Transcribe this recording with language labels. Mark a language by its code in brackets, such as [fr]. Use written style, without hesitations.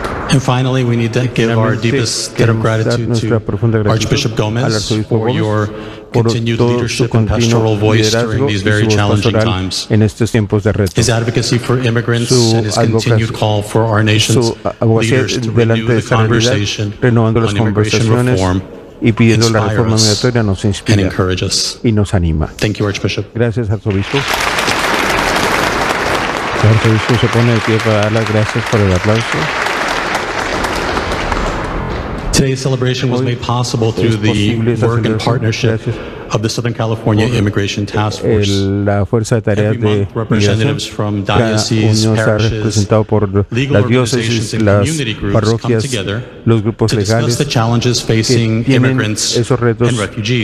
[en] And finally, we need to give our deepest gratitude to Archbishop Gómez for your continued leadership and pastoral voice during these very challenging times. [es] En estos tiempos de reto. [en] His advocacy for immigrants and his continued call for our nation's leaders to renew the conversation [es] renovando las conversaciones y pidiendo la reforma migratoria nos inspira [en] and encourage us. [es] Y nos anima. [en] Thank you, Archbishop. [es] Gracias, Arzobispo. Arzobispo se pone de pie para dar las gracias por el aplauso. [en] Today's celebration was made possible through the work and partnership of the Southern California Immigration Task Force. [es] La fuerza de tareas de [en] representatives from dioceses, parishes, legal organizations, and community groups come together to discuss the challenges facing immigrants and refugees.